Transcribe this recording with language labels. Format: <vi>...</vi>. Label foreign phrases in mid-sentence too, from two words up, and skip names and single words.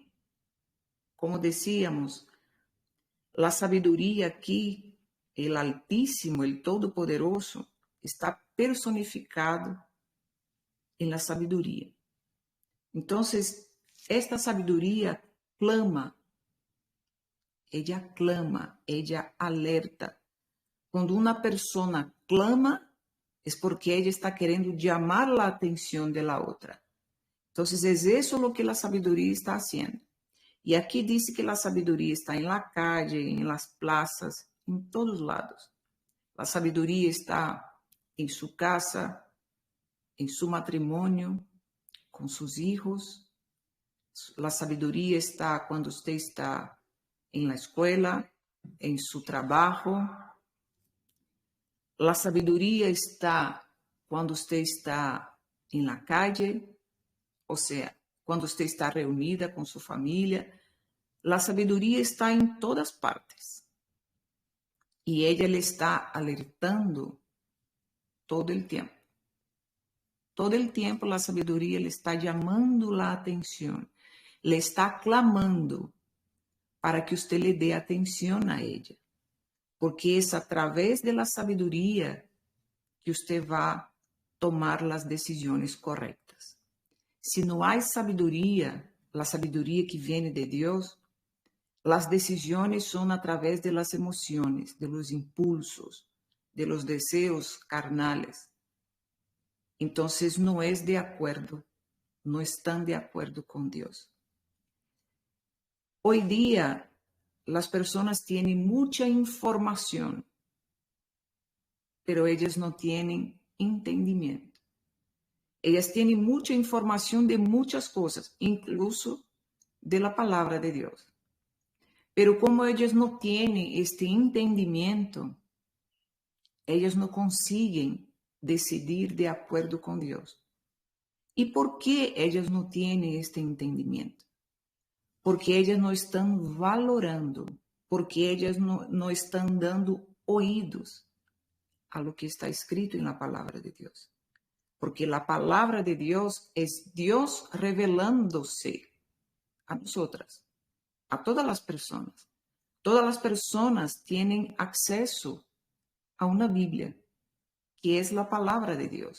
<es>Como decíamos, la sabiduría aquí, el Altísimo, el Todopoderoso, está personificado en la sabiduría. Entonces, esta sabiduría clama, ella alerta.</es> <pt>Quando uma pessoa clama, é porque ela está querendo chamar a atenção da outra. Então, é isso o que a sabedoria está fazendo. E aqui diz que a sabedoria está em</pt> <es>la calle,</es> <pt>em</pt> <es>las plazas,</es> <pt>em todos lados. A sabedoria está em sua casa, em seu matrimônio, com seus filhos. A sabedoria está quando você está em la escola, em seu trabalho. A sabedoria está quando você está em</pt> <es>la calle,</es> <pt>ou seja, quando você está reunida com sua família. A sabedoria está em todas partes. E ela lhe está alertando todo o tempo. Todo o tempo a sabedoria lhe está chamando a atenção, lhe está clamando para que você lhe dê atenção a ela. Porque é através da sabedoria que você vai tomar as decisões corretas. Se não há sabedoria, a sabedoria que vem de Deus, as decisões são através de las emoções,</pt> <es>de los impulsos, de los deseos carnales.</es> <pt>Então, não é de acordo, não estão de acordo com Deus.</pt> <es>Hoy día, las personas tienen mucha información, pero ellas no tienen entendimiento. Ellas tienen mucha información de muchas cosas, incluso de la palabra de Dios. Pero como ellas no tienen este entendimiento, ellas no consiguen decidir de acuerdo con Dios. ¿Y por qué ellas no tienen este entendimiento? Porque ellas</es> <pt>não estão valorando,</pt> <es>porque ellas</es> <pt>não estão dando</pt> <es>oídos a lo que está escrito en la palabra de Dios. Porque la palabra de Dios es Dios revelándose a nosotras, a todas las personas. Todas las personas tienen acceso a una Biblia, que es la palabra de Dios.</es>